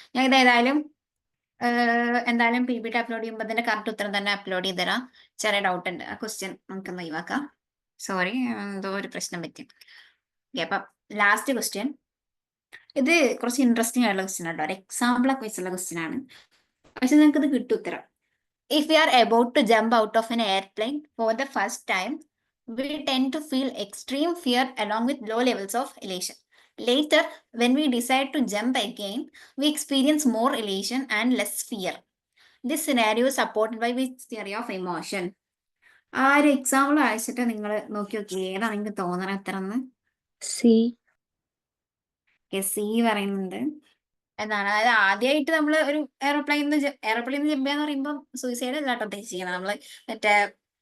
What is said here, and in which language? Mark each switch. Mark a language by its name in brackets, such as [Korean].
[Malayalam] ഞാൻ ഇത് എന്തായാലും PPT അപ്ലോഡ് ചെയ്യുമ്പോൾ അതിന്റെ കറക്റ്റ് ഉത്തരം തന്നെ അപ്ലോഡ് ചെയ്ത് തരാം. ചെറിയ ഡൗട്ട് ഉണ്ട്. ആ ക്വസ്റ്റ്യൻ നമുക്കൊന്ന് ഒഴിവാക്കാം. സോറി, എന്തോ ഒരു പ്രശ്നം പറ്റി. അപ്പൊ ലാസ്റ്റ് ക്വസ്റ്റ്യൻ. ഇത് കുറച്ച് ഇൻട്രസ്റ്റിംഗ് ആയിട്ടുള്ള ക്വസ്റ്റ്യൻ ആട്ടോ. ഒരു എക്സാമ്പിൾ ഒക്കെ വെച്ചുള്ള ക്വസ്റ്റ്യൻ ആണ്. പക്ഷെ നിങ്ങൾക്ക് ഇത് കിട്ടും ഉത്തരം. [English] If we are about to jump out of an airplane for the first time, we tend to feel extreme fear along with low levels of elation. Later, when we decide to jump again, we experience more elation and less fear. This scenario is supported by which theory of emotion? [Malayalam] ആ ഒരു example വായിച്ചിട്ട് നിങ്ങൾ നോക്കി നോക്കി ഏതാണ് നിങ്ങൾക്ക് തോന്നണ ഉത്തരം? സി. സി പറയുന്നുണ്ട്. എന്താണ്? അതായത് ആദ്യമായിട്ട് നമ്മൾ ഒരു എയർപ്ലെയിനിൽ ജമ്പ് ചെയ്യാന്ന് പറയുമ്പോൾ സൂയിസൈഡ് അല്ലാട്ടോ ഉദ്ദേശിക്കുന്നത്. നമ്മള് മറ്റേ